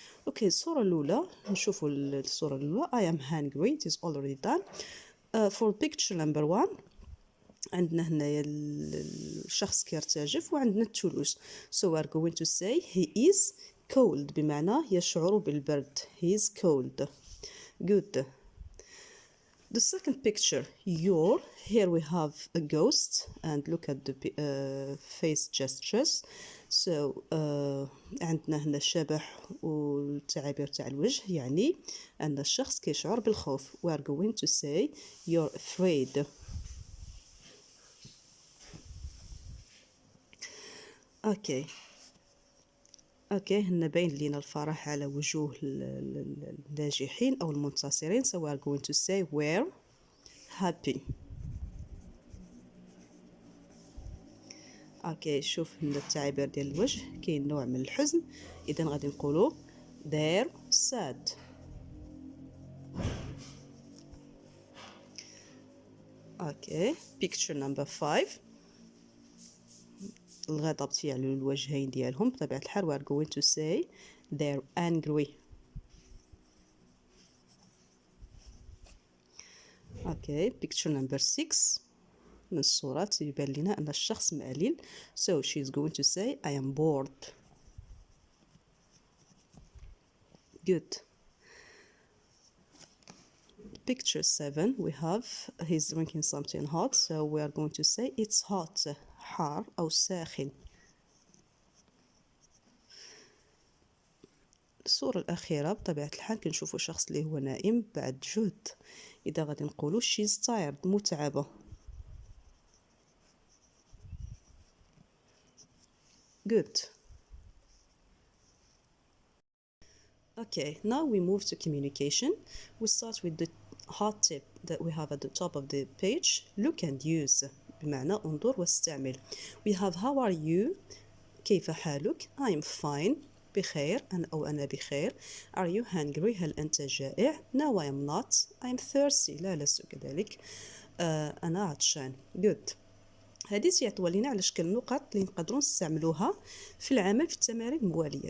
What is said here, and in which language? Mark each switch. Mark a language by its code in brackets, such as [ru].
[ar] اوكي الصورة الأولى نشوفوا الصورة الأولى. [en] I am hungry, it is already done. For picture number 1 [ar] عندنا هنايا الشخص كيرتجف وعندنا الثلوج. [en] So we are going to say he is cold [ar] بمعنى يشعر بالبرد. [en] He is cold. Good. The second picture, here we have a ghost and look at the face gestures. [ar] So عندنا هنا الشبح والتعابير تاع الوجه يعني أن الشخص كيشعر بالخوف. [en] We are going to say you're afraid. [ar] اوكي هنا باين لينا الفرح على وجوه الناجحين او المنتصرين. [en] So we are going to say we're happy. [ar] اوكي شوف هنا التعابير ديال الوجه كاين نوع من الحزن, اذا غادي نقولوا [en] they're sad. [ar] اوكي [en] picture number 5 [ar] الغضب تيعلو الوجهين ديالهم بطبيعة الحال. [en] we are going to say they're angry. okay picture number 6 [ar] من الصورة تيبان لنا أن الشخص مألل. [en] so she's going to say I am bored. good. picture 7 we have he's drinking something hot, so we are going to say it's hot. [ar] حار أو ساخن. الصورة الأخيرة بطبيعة الحال كنشوفوا شخص اللي هو نائم بعد جهد, إذا غادي نقولوا [en] she's tired [ar] متعبة. [en] good. okay now we move to communication. we start with the hot tip that we have at the top of the page. look and use [ar] بمعنى انظر واستعمل. [en] we have how are you [ar] كيف حالك. [en] I am fine [ar] بخير أنا بخير. [en] are you hungry [ar] هل أنت جائع. [en] no I am not I am thirsty [ar] لا لست كذلك أنا عطشان. [en] good. [ar] هذه تيعطيو لينا على شكل نقط اللي نقدروا نستعملوها في العمل في التمارين الموالية.